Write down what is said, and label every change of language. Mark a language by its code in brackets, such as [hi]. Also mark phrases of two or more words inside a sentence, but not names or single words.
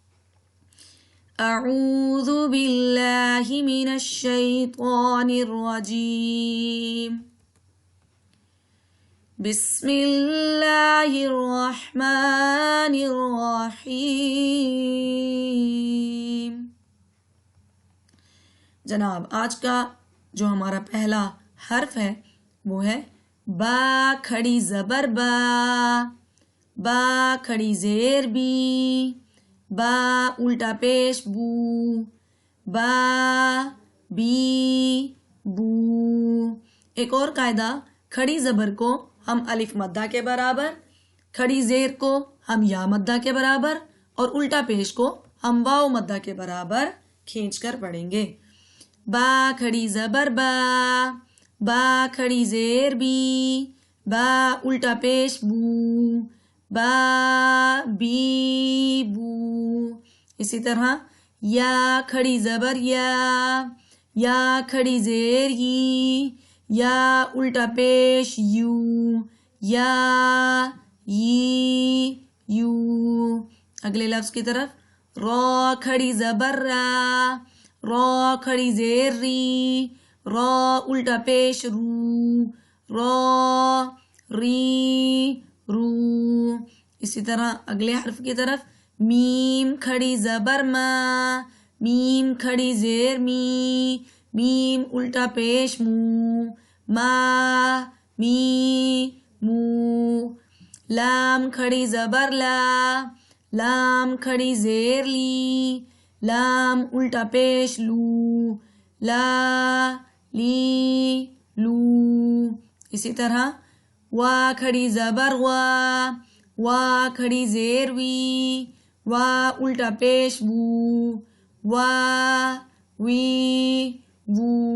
[ar] اعوذ باللہ من الشیطان الرجیم، بسم اللہ الرحمن الرحیم۔ [ur] جناب آج کا جو ہمارا پہلا حرف ہے وہ ہے با کھڑی زبر با، با کھڑی زیر بی، با الٹا پیش بو، با بی بو۔ ایک اور قاعدہ، کھڑی زبر کو ہم الف مدہ کے برابر، کھڑی زیر کو ہم یا مدہ کے برابر اور الٹا پیش کو ہم واو مدہ کے برابر کھینچ کر پڑھیں گے۔ با کھڑی زبر با، با کھڑی زیر بی، با الٹا پیش بو، با بی بو۔ اسی طرح یا کھڑی زبر یا کھڑی زیر یی، یا الٹا پیش یو، یا یی یو۔ اگلے لفظ کی طرف، را کھڑی زبر را کھڑی زیر ری، را الٹا پیش رو، را ری رو۔ اسی طرح اگلے حرف کی طرف، میم کھڑی زبر میم کھڑی زیر می، میم الٹا پیش مو، ما می مو۔ لام کھڑی زبر لام کھڑی زیر لی، لام الٹا پیش لو، لا لی لو۔ اسی طرح وا کھڑی زبر وا کھڑی زیر وی، وا الٹا پیش وو، وا وی وو۔